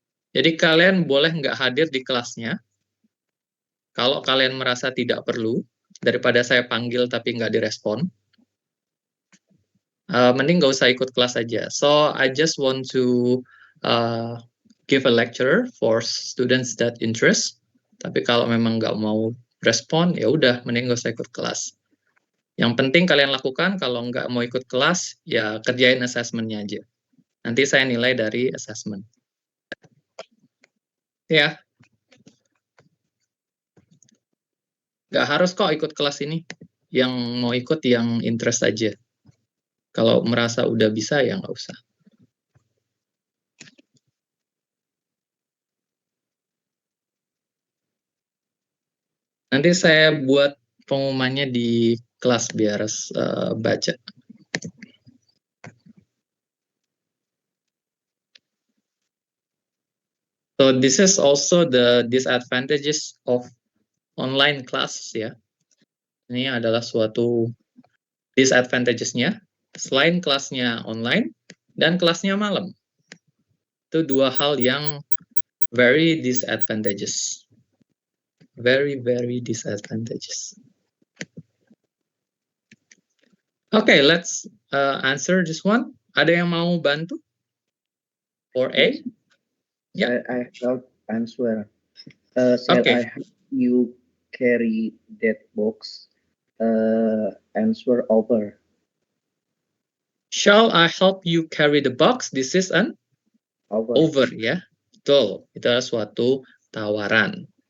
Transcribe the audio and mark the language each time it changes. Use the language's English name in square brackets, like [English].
[Indonesian] Jadi kalian boleh nggak hadir di kelasnya. Kalau kalian merasa tidak perlu, daripada saya panggil tapi nggak direspon, mending nggak usah ikut kelas aja. [English] So I just want to give a lecture for students that interest. [Indonesian] Tapi kalau memang nggak mau respon, ya udah, mending nggak usah ikut kelas. Yang penting kalian lakukan, kalau nggak mau ikut kelas, ya kerjain assessment-nya aja. Nanti saya nilai dari assessment. Ya. Nggak harus kok ikut kelas ini. Yang mau ikut yang interest aja. Kalau merasa udah bisa, ya nggak usah. Nanti saya buat pengumumannya di kelas biar baca. [English] So this is also the disadvantages of online class ya. [Indonesian] Ini adalah suatu disadvantages-nya. Selain kelasnya online dan kelasnya malam. Itu dua hal yang [English] very disadvantages. Very disadvantages. Okay, let's answer this one. [Indonesian] Ada yang mau bantu? [English] For A? Yeah. I help answer. Shall Okay. I help you carry that box? Answer over. Shall I help you carry the box? This is an over ya. Betul. [Indonesian] Itu adalah suatu tawaran.